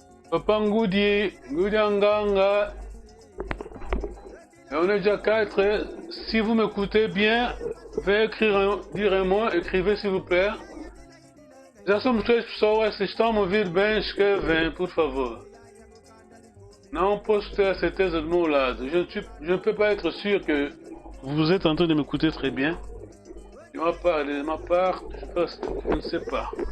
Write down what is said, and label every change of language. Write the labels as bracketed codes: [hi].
[fr] Papa Ngoudianganga. On est déjà 4. Si vous m'écoutez bien, veuillez dire un mot, écrivez s'il vous plaît. [pt] Já somos 3 pessoas, vocês estão a me ouvir bem, escrevem, por favor. Não posso ter a certeza do meu lado. [fr] Je ne peux pas être sûr que vous êtes en train de m'écouter très bien. De ma part, je ne sais pas.